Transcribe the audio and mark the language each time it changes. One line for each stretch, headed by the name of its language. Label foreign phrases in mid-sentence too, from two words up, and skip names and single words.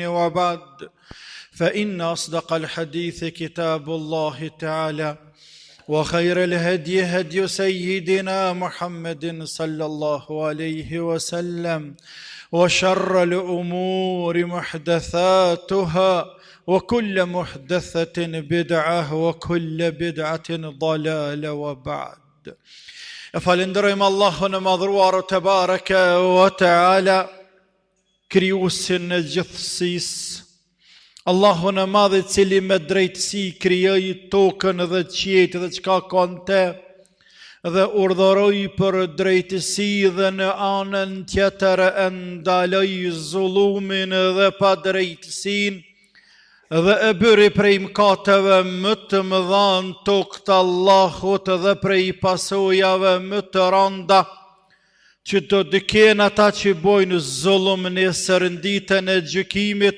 Arabic: وبعد، فإن أصدق الحديث كتاب الله تعالى، وخير الهدي هدي سيدنا محمد صلى الله عليه وسلم، وشر الأمور محدثاتها، وكل محدثة بدعة، وكل بدعة ضلالة. وبعد،
Albanian: falenderojmë Allahun e madhruar
Arabic: تبارك وتعالى,
Albanian: krijuesin e gjithësisë, Allahun e madh I cili me drejtësi krijoi tokën dhe qiejt dhe çka ka në te, dhe urdhëroi për drejtësi dhe në anën tjetër e ndaloi zullumin dhe padrejtësinë, dhe e bëri prej mëkateve më të mëdha në tokë të Allahut dhe prej pasojave më të rënda që do dëken ata që bojnë zullum nesër në ditën e gjykimit.